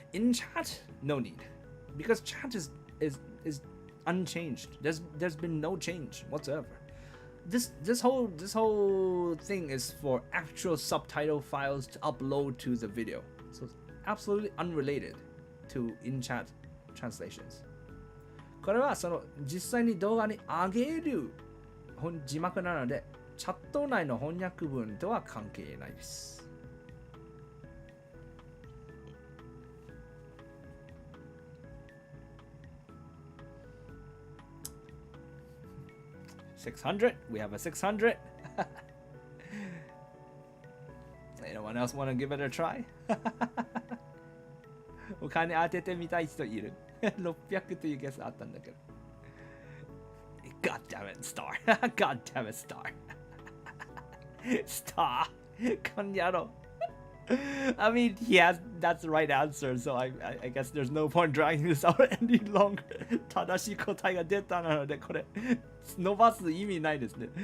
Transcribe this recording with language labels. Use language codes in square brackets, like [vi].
[en] In chat, no need, because chat is unchanged. There's been no change whatsoever. This whole thing is for actual subtitle files to upload to the video, so it's absolutely unrelated to in chat translations. [ja] これはその実際に動画に上げる字幕なので、チャット内の翻訳文とは関係ないです。 [en] 600. We have a 600. Anyone else want to give it a try? [ja] お金当ててみたい人いる600というゲスあったんだけど。 [en] God damn it, star. God damn it, star. Star. [ja] こんやろ。 [en] I mean, that's the right answer, so I guess there's no point dragging this out any longer. [ja] 正しい答えが出たなので、これ、伸ばす意味ないですね。